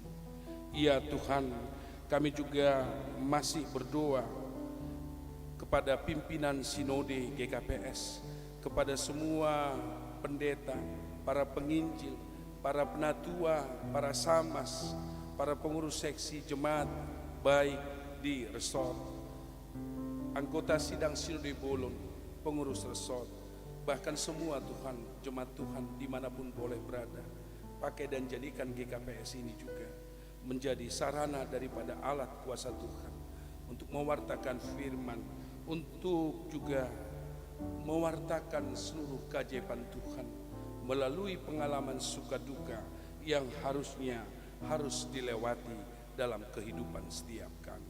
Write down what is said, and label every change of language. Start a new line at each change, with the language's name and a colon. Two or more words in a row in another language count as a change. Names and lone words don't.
Indonesian: Ya Tuhan, kami juga masih berdoa kepada pimpinan sinode GKPS, kepada semua pendeta, para penginjil, para penatua, para samas, para pengurus seksi jemaat baik di resort, anggota sidang sinode Bolon, pengurus resort, bahkan semua Tuhan, jemaat Tuhan dimanapun boleh berada. Pakai dan jadikan GKPS ini juga menjadi sarana daripada alat kuasa Tuhan untuk mewartakan firman, untuk juga mewartakan seluruh keajaiban Tuhan melalui pengalaman suka duka yang harus dilewati dalam kehidupan setiap kami.